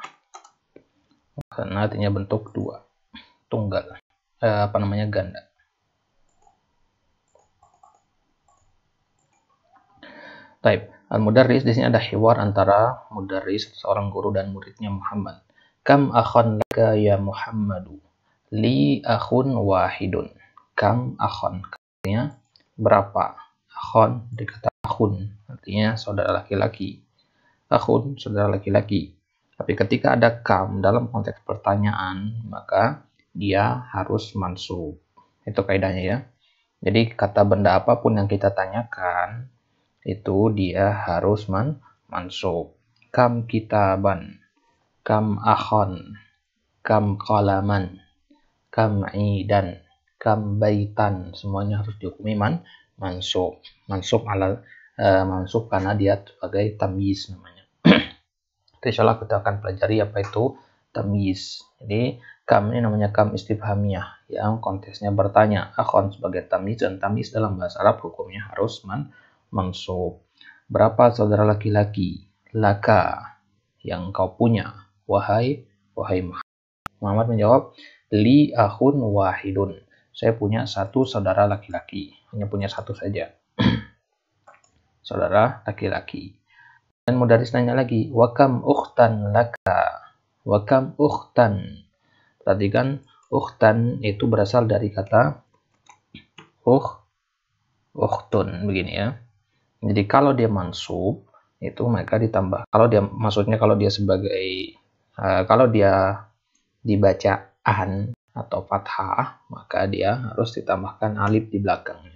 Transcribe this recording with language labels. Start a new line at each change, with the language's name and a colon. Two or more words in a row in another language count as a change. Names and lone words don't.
Indonesian: Musanna artinya bentuk dua, tunggal, ganda. Taib. Al-mudarris di sini ada hiwar antara mudarris, seorang guru, dan muridnya Muhammad.
Arabic: كم أخًا لك يا محمدُ? لي أخٌ واحدٌ. كم أخًا,
Indonesian: artinya berapa? Akhon dikata akhun, artinya saudara laki-laki. Akhun, saudara laki-laki. Tapi ketika ada kam dalam konteks pertanyaan, maka dia harus mansub. Itu kaidahnya ya. Jadi kata benda apapun yang kita tanyakan, itu dia harus mansub.
Arabic: كم كتابًا، كم أخًا، كم قلمًا، كم يدًا، كم بيتًا,
Indonesian: semuanya harus dihukumi mansub. Mansub karena dia sebagai tamyiz namanya. Insyaallah kita akan pelajari apa itu tamyiz. Jadi kam ini namanya
Arabic: كم استفهامية
Indonesian: yang konteksnya bertanya. Akhon sebagai tamyiz, dan tamyiz dalam bahasa Arab hukumnya harus mansub. Berapa saudara laki-laki? Laka, yang kau punya. Wahai Muhammad. Muhammad menjawab,
Arabic: لي أخٌ واحدٌ.
Indonesian: Saya punya satu saudara laki-laki. Hanya punya satu saja. Saudara laki-laki. Dan mudaris nanya lagi,
Arabic: وكم أختًا لك. وكم أختًا.
Indonesian: Perhatikan, ukhtan itu berasal dari kata ukhtun, begini ya. Jadi kalau dia mansub, itu maka ditambah. Kalau dia sebagai, kalau dia dibaca an atau fathah, maka dia harus ditambahkan alif di belakangnya.